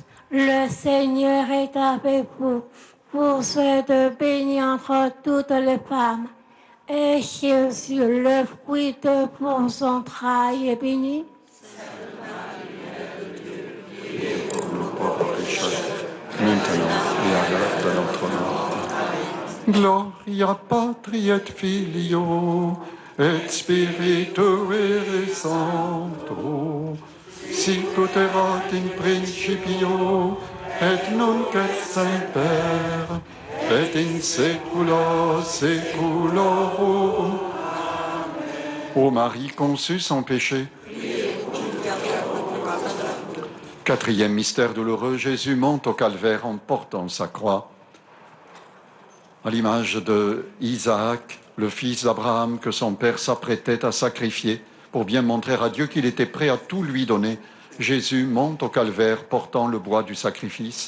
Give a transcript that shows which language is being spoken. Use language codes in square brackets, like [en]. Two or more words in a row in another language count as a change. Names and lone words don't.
[fr] Le Seigneur est avec vous. Vous êtes bénie entre toutes les femmes, et Jésus, le fruit de vos entrailles, est béni. Pauvres pécheurs, maintenant et à l'heure de notre mort. [la] Gloria Patri et Filio et Spiritui Sancto, sic ut erat in principio et nunc et semper et in saecula saeculorum. [fr] Ô Marie conçue sans péché. Quatrième mystère douloureux, Jésus monte au calvaire en portant sa croix. À l'image de Isaac, le fils d'Abraham que son père s'apprêtait à sacrifier pour bien montrer à Dieu qu'il était prêt à tout lui donner, Jésus monte au calvaire portant le bois du sacrifice.